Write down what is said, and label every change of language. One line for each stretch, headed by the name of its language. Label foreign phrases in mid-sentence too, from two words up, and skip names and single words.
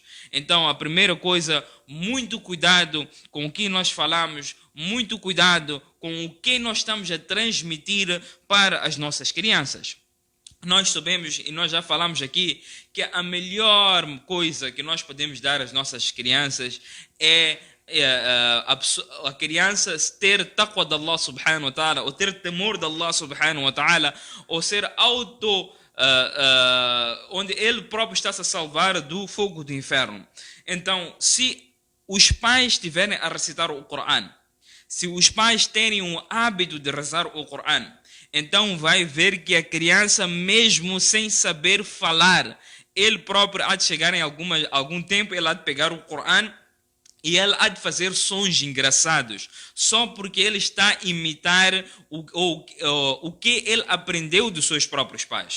Portuguese: Então, a primeira coisa, muito cuidado com o que nós falamos, muito cuidado com o que nós estamos a transmitir para as nossas crianças. Nós sabemos, e nós já falamos aqui, que a melhor coisa que nós podemos dar às nossas crianças é a criança ter taqwa de Allah
Arabic: سبحانه وتعالى,
Portuguese: ou ter temor de Allah
Arabic: سبحانه وتعالى,
Portuguese: ou ser onde ele próprio está a salvar do fogo do inferno. Então, se os pais estiverem a recitar o Coran, se os pais terem o hábito de rezar o Coran, então vai ver que a criança, mesmo sem saber falar, ele próprio há de chegar em algum tempo, ele há de pegar o Coran e ele há de fazer sons engraçados, só porque ele está a imitar o que ele aprendeu dos seus próprios pais.